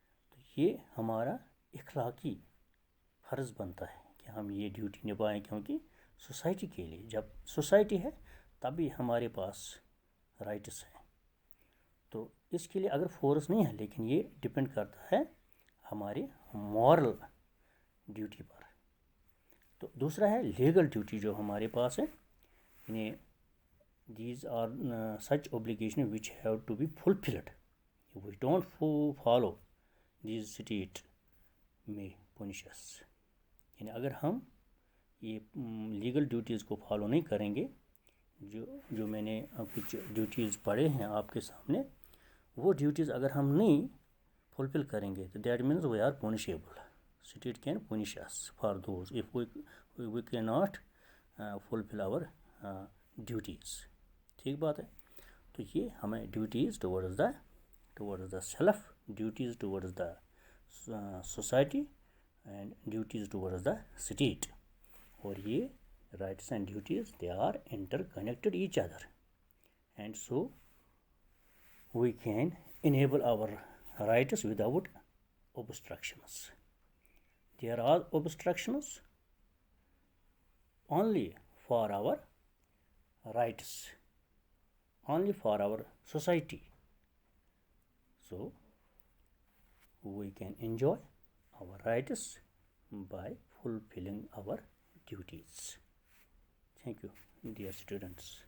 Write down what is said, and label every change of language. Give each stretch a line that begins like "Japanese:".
Urdu: تو یہ ہمارا اخلاقی فرض بنتا ہے کہ ہم یہ ڈیوٹی نبھائیں، کیونکہ سوسائٹی کے لیے، جب سوسائٹی ہے تبھی ہمارے پاس رائٹس ہیں. تو اس کے لیے اگر فورس نہیں ہے، لیکن یہ ڈپینڈ کرتا ہے ہماری مورل ڈیوٹی پر. تو دوسرا ہے لیگل ڈیوٹی جو ہمارے پاس ہے.
English: these are such obligations which have to be fulfilled. If we don't follow these, state may punish us.
Urdu: یعنی اگر ہم یہ لیگل ڈیوٹیز کو فالو نہیں کریں گے، جو میں نے کچھ ڈیوٹیز پڑھے ہیں آپ کے سامنے، وہ ڈیوٹیز اگر ہم نہیں فلفل کریں گے تو
English: That means we are punishable. State can punish us for those of we can not fulfil our duties.
Urdu: ٹھیک بات ہے. تو یہ ہمیں
English: Duties towards the self, duties towards the society and duties towards the state.
Urdu: اور یہ
English: Rights and duties they are interconnected each other, and so we can enable our rights without obstructions. There are obstructions only for our rights, only for our society. So we can enjoy our rights by fulfilling our duties. Thank you, dear students.